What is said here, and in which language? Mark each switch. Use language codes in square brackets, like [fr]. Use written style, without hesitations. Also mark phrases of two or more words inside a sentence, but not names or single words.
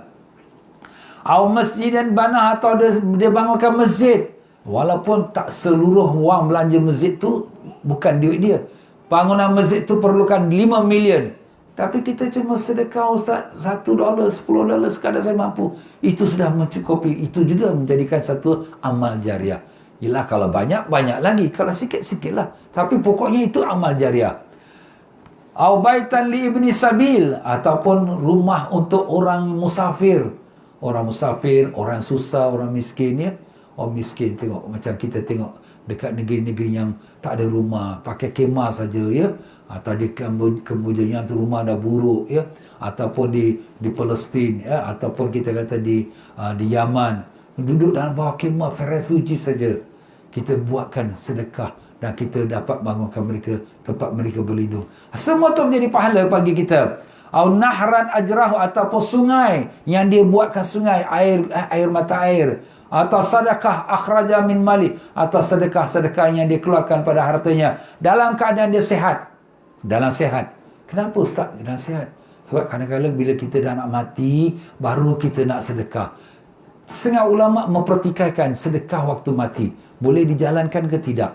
[ar] Au masjid dan banah, [ms] atau dia bangunkan masjid, walaupun tak seluruh wang belanja masjid tu bukan duit dia. Bangunan masjid tu perlukan 5 million. Tapi kita cuma sedekah, Ustaz, $1, $10 sekadar saya mampu. Itu sudah mencukupi. Itu juga menjadikan satu amal jariah. Yelah, kalau banyak, banyak lagi. Kalau sikit-sikit lah. Tapi pokoknya itu amal jariah. [ar] Au baitan li ibni sabil, [ms] ataupun rumah untuk orang musafir. Orang musafir, orang susah, orang miskin, ya. Orang miskin tengok, macam kita tengok dekat negeri-negeri yang tak ada rumah, pakai kemah saja, ya. Atau di Kamboja yang tu rumah dah buruk, ya. Ataupun di Palestin, ya. Ataupun kita kata di Yaman, duduk dalam bawah kemah refugee saja. Kita buatkan sedekah dan kita dapat bangunkan mereka tempat mereka berlindung. Semua tu menjadi pahala bagi kita. [ar] Au nahran ajrahu, [ms] ataupun sungai yang dia buatkan sungai, air mata air. Atau sedekah [ar] akhraja min mali, [ms] atau sedekah-sedekah yang dikeluarkan pada hartanya dalam keadaan dia sihat. Dalam sihat. Kenapa Ustaz? Dalam sihat. Sebab kadang-kadang bila kita dah nak mati, baru kita nak sedekah. Setengah ulama mempertikaikan sedekah waktu mati, boleh dijalankan ke tidak.